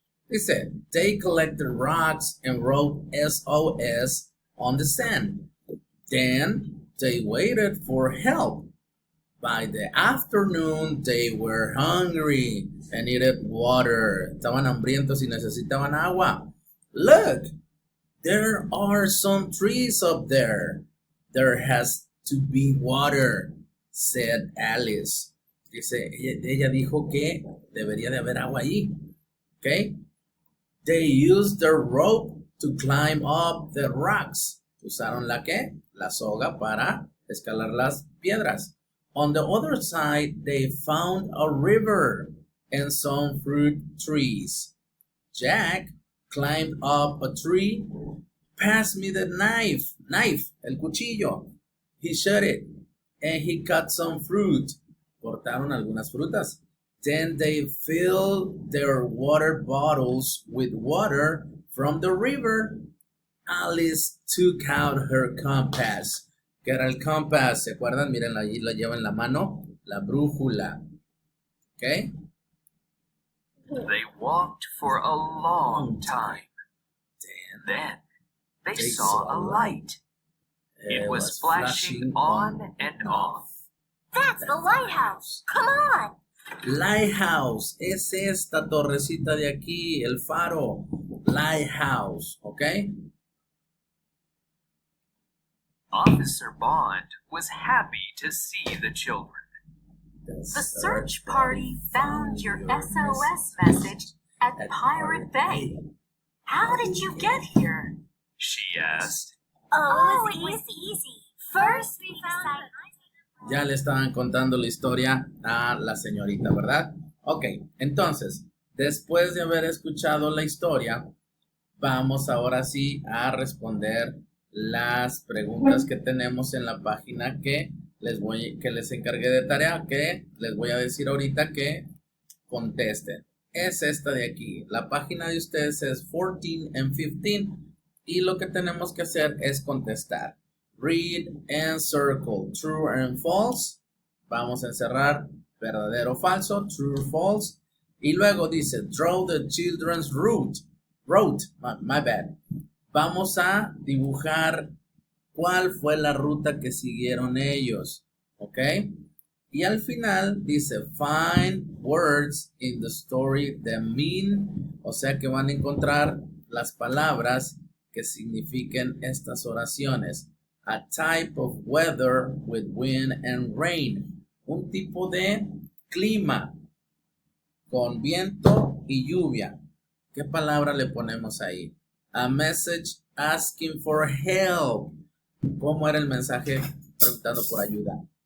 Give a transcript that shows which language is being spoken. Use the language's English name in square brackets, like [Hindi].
[Spanish] Dice, [English] they collected rocks and wrote SOS on the sand. Then they waited for help. By the afternoon, they were hungry and needed water. [Spanish] Estaban hambrientos y necesitaban agua. [English] Look, there are some trees up there. There has to be water, said Alice. [Spanish] Dice, ella dijo que debería de haber agua ahí. [English] Okay? They used the rope to climb up the rocks. [Spanish] Usaron la qué? La soga para escalar las piedras. [English] On the other side, they found a river and some fruit trees. Jack climbed up a tree. Pass me the knife. Knife, [Spanish] el cuchillo. [English] He shut it and he cut some fruit. [Spanish] Cortaron algunas frutas. [English] Then they filled their water bottles with water from the river. Alice took out her compass. [Spanish] que era el compass, ¿se acuerdan? Miren, allí la llevo en la mano, la brújula. ¿Ok? [English] They walked for a long time. Then they saw a light. It was flashing on and off. That's the lighthouse. Come on. [Spanish] Lighthouse, es esta torrecita de aquí, el faro. Lighthouse, ¿ok? [English] Officer Bond was happy to see the children. The search party found your SOS message at Pirate Bay. How did you get here? She asked. Oh, it was easy. First we found [Spanish] Ya le estaban contando la historia a la señorita, ¿verdad? Ok, entonces, después de haber escuchado la historia, vamos ahora sí a responder las preguntas que tenemos en la página que les encargué de tarea, que les voy a decir ahorita que contesten. Es esta de aquí. La página de ustedes es 14 and 15 y lo que tenemos que hacer es contestar. [English] Read and circle true and false. [Spanish] Vamos a encerrar verdadero o falso, [English] true or false. [Spanish] Y luego dice [English] draw the children's route. My bad. [Spanish] Vamos a dibujar cuál fue la ruta que siguieron ellos. ¿Ok? Y al final dice [English] find words in the story that mean. [Spanish] O sea que van a encontrar las palabras que signifiquen estas oraciones. [English] A type of weather with wind and rain. [Spanish] Un tipo de clima con viento y lluvia. ¿Qué palabra le ponemos ahí? [English] A message asking for help. [Spanish] ¿Cómo era el mensaje preguntando por ayuda?